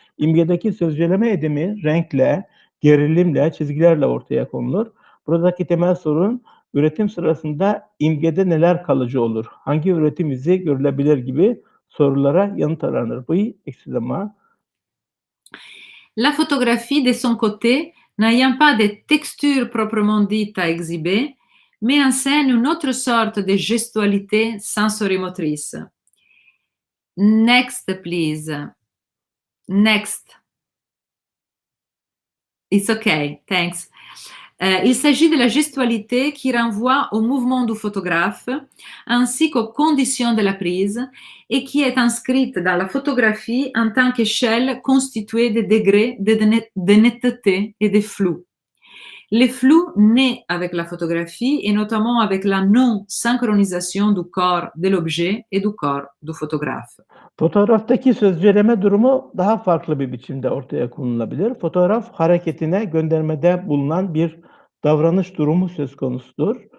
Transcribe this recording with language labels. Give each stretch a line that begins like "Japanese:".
Turkish: İmgedeki sözceleme edimi renkle, gerilimle, çizgilerle ortaya konulur. Buradaki temel sorun üretim sırasında imgede neler kalıcı olur? Hangi üretim izi görülebilir gibi sorulara yanıt aranır.
French: Oui, excusez-moi. La photographie, de son côté, n'ayant pas de texture proprement dite à exhiber, met en scène une autre sorte de gestualité sensorimotrice.
English: Next, please. Next. It's okay, thanks.
French: Il s'agit de la gestualité qui renvoie au mouvement du photographe ainsi qu'aux conditions de la prise et qui est inscrite dans la photographie en tant qu'échelle constituée de degrés de netteté et de flou. Le flou naît avec la photographie et notamment avec la non-synchronisation du corps de l'objet et du corps du photographe.
Turkish: Fotoğraftaki sözceleme durumu daha farklı bir biçimde ortaya konulabilir. Fotoğraf hareketine göndermede bulunan bir davranış durumu söz konusudur.